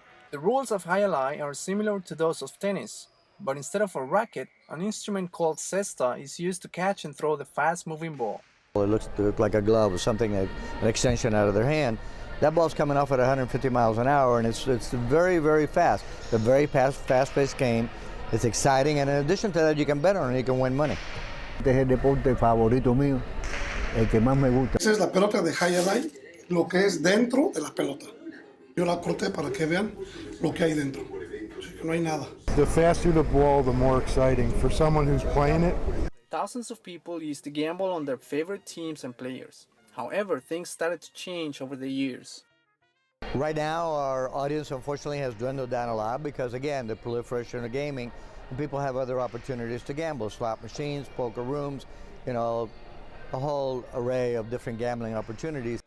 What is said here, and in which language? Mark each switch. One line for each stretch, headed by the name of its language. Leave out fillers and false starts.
English: The rules of Jai Alai are similar to those of tennis, but instead of a racket, an instrument called cesta is used to catch and throw the fast-moving ball. It looks like a glove or something, an extension out of their hand. That ball's coming off at 150 miles an hour, and it's very, very fast. It's a very fast-paced game. It's exciting, and in addition to that, you can bet on it, you can win money.
Spanish: Este es el deporte favorito mío, el que más me gusta. Esa es la pelota de Jai Alai, lo que es dentro de la pelota. Yo la corté para que vean lo que hay dentro. No hay nada.
English: The faster the ball, the more exciting. For someone who's playing it. Thousands of people used to gamble on their favorite teams and players. However, things started to change over the years. Right now, our audience unfortunately has dwindled down a lot because, again, the proliferation of gaming, and people have other opportunities to gamble, slot machines, poker rooms, you know, a whole array of different gambling opportunities.